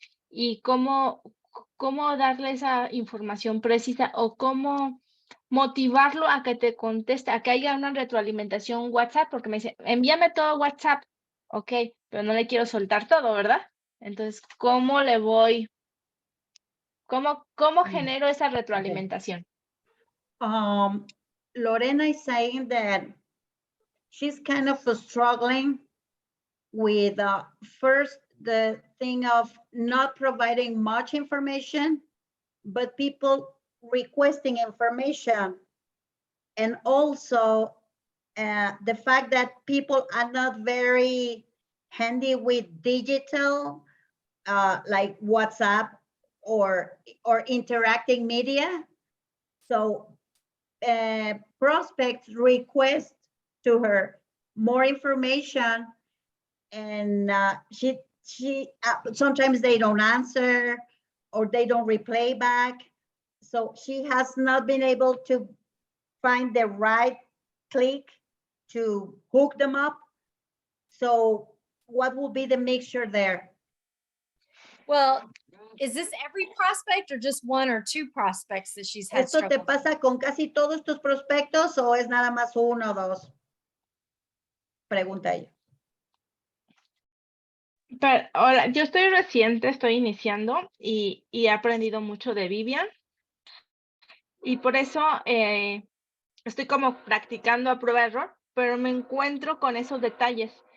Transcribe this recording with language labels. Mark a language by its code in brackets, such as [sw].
[es] y cómo darle esa información precisa o cómo motivarlo a que te conteste, a que haya una retroalimentación WhatsApp, porque me dice, envíame todo WhatsApp, ok, pero no le quiero soltar todo, ¿verdad? Entonces, ¿cómo le voy? ¿Cómo genero esa retroalimentación? [en] Lorena is saying that she's kind of struggling with first the thing of not providing much information, but people requesting information, and also the fact that people are not very handy with digital, like WhatsApp or interacting media. So prospects request to her more information, and she sometimes they don't answer or they don't replay back. So she has not been able to find the right click to hook them up. So what will be the mixture there? Well, is this every prospect or just one or two prospects that she's had [es] ¿Esto te [en] struggle? [es] pasa con casi todos tus prospectos o es nada más uno o dos? Pregunta ella. Pero ahora, yo estoy reciente, estoy iniciando y he aprendido mucho de Vivian. Y por eso estoy como practicando a prueba de error, pero me encuentro con esos detalles.